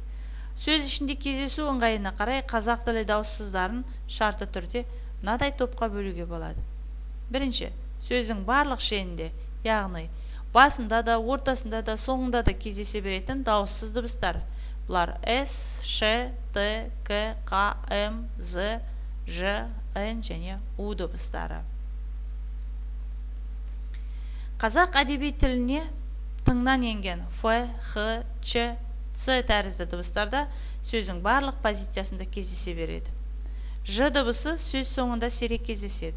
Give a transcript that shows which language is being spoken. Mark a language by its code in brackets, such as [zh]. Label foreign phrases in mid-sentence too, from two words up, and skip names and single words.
[kk] Сөз ішінде кездесу ыңғайына қарай қазақ тілі дауыссыздарын шартты түрде мынадай топқа бөлуге болады. Бірінші, сөздің барлық шенінде, яғни басында да, ортасында да, соңында да кездесе беретін дауыссыз дыбыстар. Бұлар С, Ш, Т, К, Қ, М, З, Ж, Н және У дыбыстары. Қазақ әдеби тіліне тыңнан енген Ф, Х, Ч, Ц тәрізді дыбыстарда сөздің барлық позициясында кездесе береді. Ж дыбысы сөз соңында сирек кездеседі.